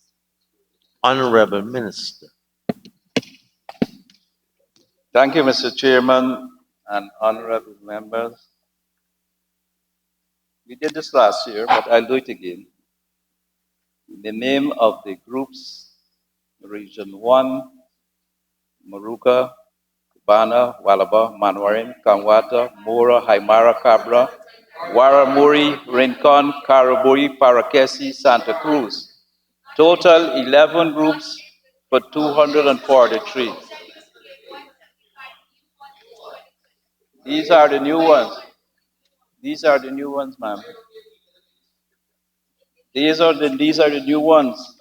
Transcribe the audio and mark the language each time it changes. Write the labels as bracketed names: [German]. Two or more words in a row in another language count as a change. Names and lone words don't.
[English] Honorable Minister. Thank you, Mr. Chairman and honorable members. We did this last year, but I'll do it again. The name of the groups: Region 1, Maruka, Bana, Walaba, Manwarim, Kamwata, Mora, Haimara, Cabra, Waramuri, Rincon, Karaburi, Parakesi, Santa Cruz. Total 11 groups for 243. These are the new ones. These are the new ones, ma'am. These are the new ones.